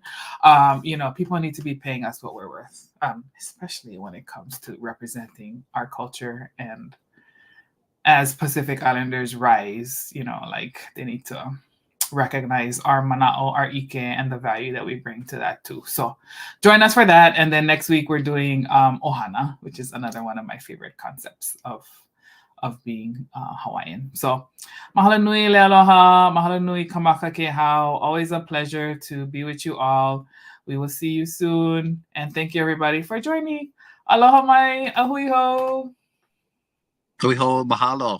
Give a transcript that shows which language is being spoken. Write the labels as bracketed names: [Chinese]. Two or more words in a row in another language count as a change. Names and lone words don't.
[English] People need to be paying us what we're worth. Especially when it comes to representing our culture, and as Pacific Islanders rise, they need to recognize our mana'o, our ike, and the value that we bring to that too. So join us for that. And then next week we're doing ohana, which is another one of my favorite concepts of being Hawaiian. [Hawaiian] So mahalo nui Leialoha, mahalo nui Kamakakehau. [English] Always a pleasure to be with you all. We will see you soon. And thank you everybody for joining. [Hawaiian] Aloha mai ahui ho. Hui ho, mahalo.